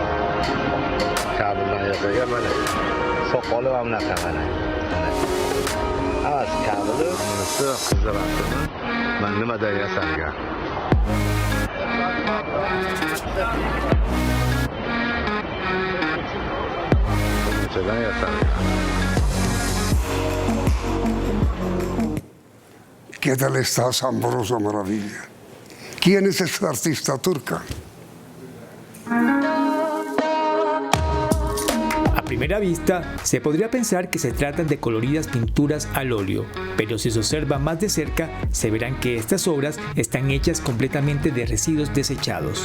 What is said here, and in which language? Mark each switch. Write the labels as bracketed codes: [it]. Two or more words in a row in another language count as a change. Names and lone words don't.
[uz] Kabeldan yasagan mana. Soqoli va bunaqa mana. Hammasi kabel, bunisi qizarasimi? Mana nimadan yasalgan? Bundan yasalgan. [es] ¿Qué tal está asombrosa maravilla? ¿Quién es esta artista turca? A primera vista, se podría pensar que se tratan de coloridas pinturas al óleo, pero si se observa más de cerca, se verán que estas obras están hechas completamente de residuos desechados.